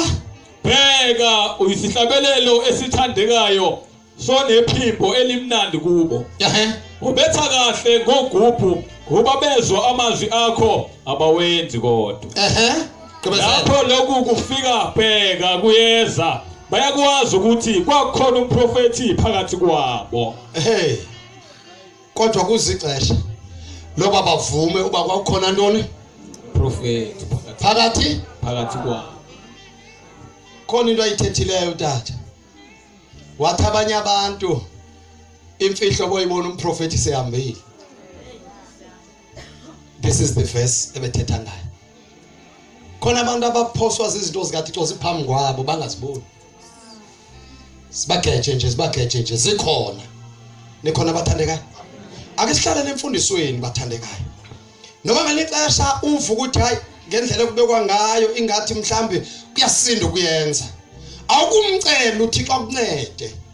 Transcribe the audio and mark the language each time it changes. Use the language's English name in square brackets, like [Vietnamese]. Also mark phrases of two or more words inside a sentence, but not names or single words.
[Xhosa] bheka uyisihlabelelo esithandekayo sonephimbo elimnandi kubo ubetha kahle ngogubhu ngoba bezwa amazwi akho abawenzi kodwa lapho lokhu kufika bheka kuyeza bayakwazi ukuthi kwakhona umprofeti phakathi kwabo kodwa kuzixesha loba bavume uba kwakhona ntoni prophet phakathi kwabo khona into ayithethileyo tata wathi abanye abantu imfihlo boyibona umprofeti sehambile [English] this is the [Xhosa] verse ebethetha ngayo khona abantu abaphoswa izinto zikaThixo siphambi kwabo bangaziboni sibageje nje zikhona nikhona bathandekayo ake sihlale nemfundisweni bathandekayo noma ngalixesha uvuka ukuthi hayi ngendlela ekubekwa ngayo ingathi mhlambe kuyasinda ukuyenza awukumcela uThixo akuncede